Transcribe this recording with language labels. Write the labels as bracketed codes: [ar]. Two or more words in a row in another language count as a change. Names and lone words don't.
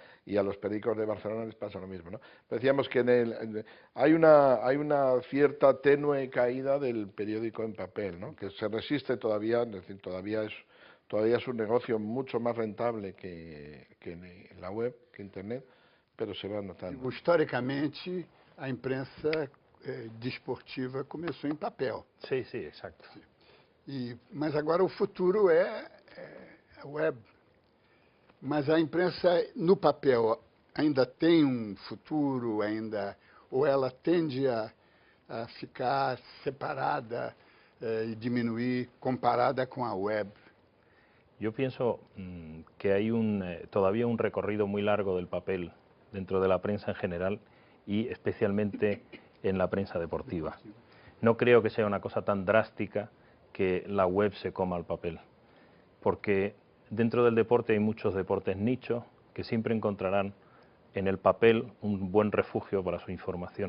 [es] Y a los periódicos de Barcelona les pasa lo mismo, ¿no? Pero decíamos que hay una cierta tenue caída del periódico en papel, ¿no? Que se resiste todavía, es decir, todavía es un negocio mucho más rentable que la web, que Internet, pero se va notando. [pt] Historicamente, a imprensa desportiva começou em papel. [es] Sí, sí, exacto. [pt] Mas agora o futuro é a web. Mas a imprensa no papel ainda tem futuro, ou ela tende a ficar separada e diminuir comparada com a web? [es] Yo pienso que hay todavía un recorrido muy largo del papel dentro de la prensa en general y especialmente en la prensa deportiva. No creo que sea una cosa tan drástica que la web se coma al papel, porque dentro del deporte hay muchos deportes nichos que siempre encontrarán en el papel un buen refugio para su información.